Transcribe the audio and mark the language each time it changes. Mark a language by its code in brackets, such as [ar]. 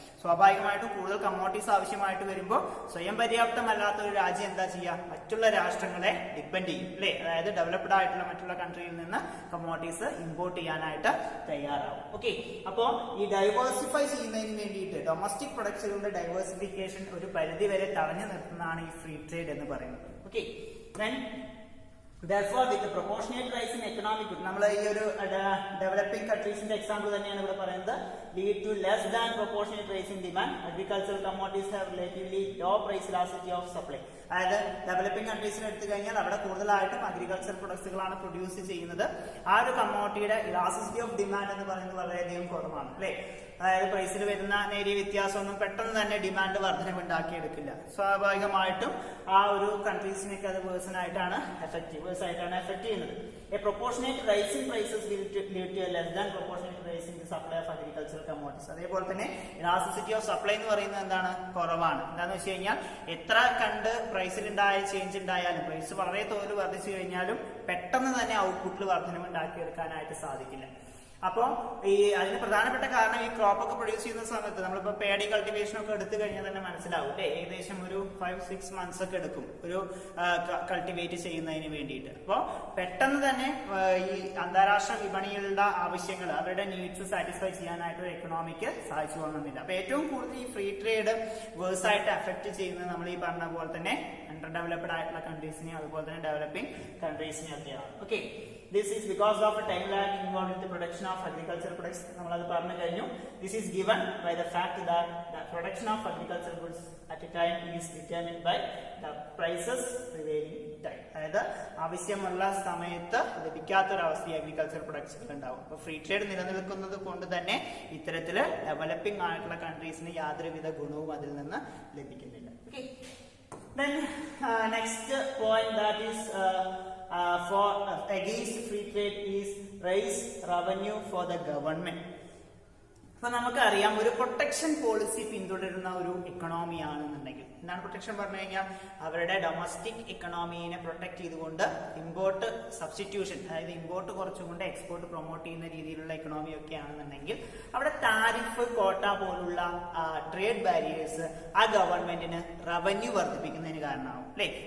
[ml] സ്വാഭാവികമായിട്ടും കൂടുതൽ കമ്മോഡിറ്റീസ് ആവശ്യമായിട്ട് വരുമ്പോൾ സ്വയം പര്യാപ്തമല്ലാത്ത ഒരു രാജ്യം എന്താ ചെയ്യുക, മറ്റുള്ള രാഷ്ട്രങ്ങളെ ഡിപ്പെൻഡ് ചെയ്യും അല്ലെ. അതായത് ഡെവലപ്ഡ് ആയിട്ടുള്ള മറ്റുള്ള കൺട്രിയിൽ നിന്ന് കമ്മോഡിറ്റീസ് ഇമ്പോർട്ട് ചെയ്യാനായിട്ട് തയ്യാറാവും. ഓക്കെ, അപ്പോ ഈ ഡൈവേഴ്സിഫൈ ചെയ്യുന്നതിന് വേണ്ടിയിട്ട് ഡൊമസ്റ്റിക് പ്രൊഡക്ട്സുകളുടെ ഡൈവേഴ്സിഫിക്കേഷൻ ഒരു പരിധി വരെ തടഞ്ഞു നിർത്തുന്നതാണ് ഈ ഫ്രീ ട്രേഡ് എന്ന് പറയുന്നത്. [en] okay, then therefore with the proportionate rise in economic growth, [ml] നമ്മൾ ഈ ഒരു ഡെവലപ്പിംഗ് കൺട്രീസിന്റെ എക്സാമ്പിൾ തന്നെയാണ് ഇവിടെ പറയുന്നത്, [en] lead to less than proportionate rise in demand. Agricultural commodities have relatively low price elasticity of supply. [ml] അതായത് developing കൺട്രീസിന് എടുത്തു കഴിഞ്ഞാൽ അവിടെ കൂടുതലായിട്ടും അഗ്രികൾച്ചർ പ്രൊഡക്ട്സുകളാണ് പ്രൊഡ്യൂസ് ചെയ്യുന്നത്. ആ ഒരു കമ്മോഡിറ്റിയുടെ ഇലാസ്റ്റിസിറ്റി ഓഫ് ഡിമാൻഡ് എന്ന് പറയുന്നത് വളരെയധികം കുറവാണ് അല്ലെ. അതായത് പ്രൈസിൽ വരുന്ന നേരിയ വ്യത്യാസമൊന്നും പെട്ടെന്ന് തന്നെ ഡിമാൻഡ് വർധനവ് ഉണ്ടാക്കിയെടുക്കില്ല. സ്വാഭാവികമായിട്ടും ആ ഒരു കൺട്രീസിനൊക്കെ അത് വേഴ്സ് ആയിട്ടാണ് എഫക്ട് ചെയ്യുന്നത്. [en] A proportionate rise in prices will lead to a less than proportionate rise in the supply of agricultural commodities. [ml] അതേപോലെ തന്നെ ഇലാസ്റ്റിസിറ്റി ഓഫ് സപ്ലൈ എന്ന് പറയുന്നത് എന്താണ്, കുറവാണ്. എന്താണെന്ന് വെച്ച് കഴിഞ്ഞാൽ എത്ര കണ്ട് പ്രൈസിൽ ഉണ്ടായ ചേഞ്ച് ഉണ്ടായാലും, പ്രൈസ് വളരെ തോതിൽ വർദ്ധിച്ചു കഴിഞ്ഞാലും പെട്ടെന്ന് തന്നെ ഔട്ട്പുട്ടിൽ വർധനവ് ഉണ്ടാക്കിയെടുക്കാനായിട്ട് സാധിക്കില്ല. അപ്പോൾ ഈ അതിന് പ്രധാനപ്പെട്ട കാരണം ഈ ക്രോപ്പ് ഒക്കെ പ്രൊഡ്യൂസ് ചെയ്യുന്ന സമയത്ത് നമ്മളിപ്പോ പേഡി കൾട്ടിവേഷൻ ഒക്കെ എടുത്തു കഴിഞ്ഞാൽ തന്നെ മനസ്സിലാവും അല്ലെ, ഏകദേശം ഒരു 5-6 months ഒക്കെ എടുക്കും ഒരു കൾട്ടിവേറ്റ് ചെയ്യുന്നതിന് വേണ്ടിയിട്ട്. അപ്പോൾ പെട്ടെന്ന് തന്നെ ഈ അന്താരാഷ്ട്ര വിപണികളുടെ ആവശ്യങ്ങൾ, അവരുടെ നീഡ്സ് സാറ്റിസ്ഫൈ ചെയ്യാനായിട്ട് ഒരു എക്കണോമിക്ക് സാധിച്ചു കൊള്ളുന്നില്ല. അപ്പൊ ഏറ്റവും കൂടുതൽ ഈ ഫ്രീ ട്രേഡ് വേഴ്സ് ആയിട്ട് അഫക്ട് ചെയ്യുന്നത് നമ്മൾ ഈ പറഞ്ഞ പോലെ തന്നെ അണ്ടർ ഡെവലപ്ഡ് ആയിട്ടുള്ള കൺട്രീസിനെയും അതുപോലെ തന്നെ ഡെവലപ്പിംഗ് കൺട്രീസിനെയും ഒക്കെയാണ്. [en] Okay, this is because of a time lag involved in the production of agricultural products. [ml] നമ്മളത് പറഞ്ഞു കഴിഞ്ഞു. [en] This is given by the fact that the production of agricultural goods at a time is determined by the prices prevailing time. [ml] അതായത് ആവശ്യമുള്ള സമയത്ത് ലഭിക്കാത്തൊരവസ്ഥ ഈ agriculture പ്രൊഡക്ട്സുകൾ ഉണ്ടാവും. അപ്പൊ free trade നിലനിൽക്കുന്നത് കൊണ്ട് തന്നെ ഇത്തരത്തില് ഡെവലപ്പിംഗ് ആയിട്ടുള്ള കൺട്രീസിന് യാതൊരുവിധ ഗുണവും അതിൽ നിന്ന് ലഭിക്കുന്നില്ല. [en] Okay. Then next point that is for against free trade is raise revenue for the government. [ml] അപ്പൊ നമുക്കറിയാം ഒരു പ്രൊട്ടക്ഷൻ പോളിസി പിന്തുടരുന്ന ഒരു എക്കണോമി ആണെന്നുണ്ടെങ്കിൽ എന്താണ് പ്രൊട്ടക്ഷൻ പറഞ്ഞു കഴിഞ്ഞാൽ, അവരുടെ ഡൊമസ്റ്റിക് എക്കണോമിയെ പ്രൊട്ടക്ട് ചെയ്തുകൊണ്ട് ഇമ്പോർട്ട് സബ്സ്റ്റിറ്റ്യൂഷൻ, അതായത് ഇമ്പോർട്ട് കുറച്ചുകൊണ്ട് എക്സ്പോർട്ട് പ്രൊമോട്ട് ചെയ്യുന്ന രീതിയിലുള്ള എക്കണോമി ഒക്കെ ആണെന്നുണ്ടെങ്കിൽ അവിടെ താരിഫ് കോട്ട പോലുള്ള ട്രേഡ് ബാരിയേഴ്സ് ആ ഗവൺമെന്റിന് റവന്യൂ വർദ്ധിപ്പിക്കുന്നതിന് കാരണമാവും അല്ലെ.